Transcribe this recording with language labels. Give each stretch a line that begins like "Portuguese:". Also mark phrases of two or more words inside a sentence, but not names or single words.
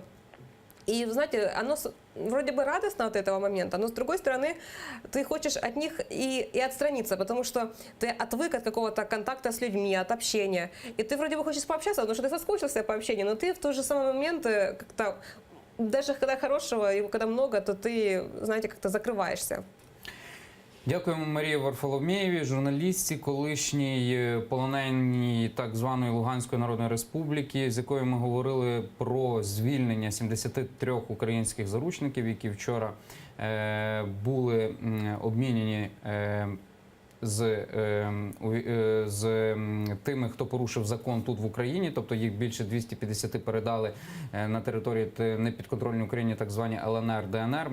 Russian: И, знаете, оно вроде бы радостно от этого момента, но с другой стороны, ты хочешь от них и отстраниться, потому что ты отвык от какого-то контакта с людьми, от общения. И ты вроде бы хочешь пообщаться, потому что ты соскучился по общению, но ты в тот же самый момент как-то, даже когда хорошего, и когда много, то ты, знаете, как-то закрываешься.
Ukrainian: Дякуємо Марії Варфоломєєвій, журналістці, колишній полоненій так званої Луганської Народної Республіки, з якою ми говорили про звільнення 73 українських заручників, які вчора були обмінені з тими, хто порушив закон тут в Україні, тобто їх більше 250 передали на території непідконтрольної Україні, так звані ЛНР, ДНР.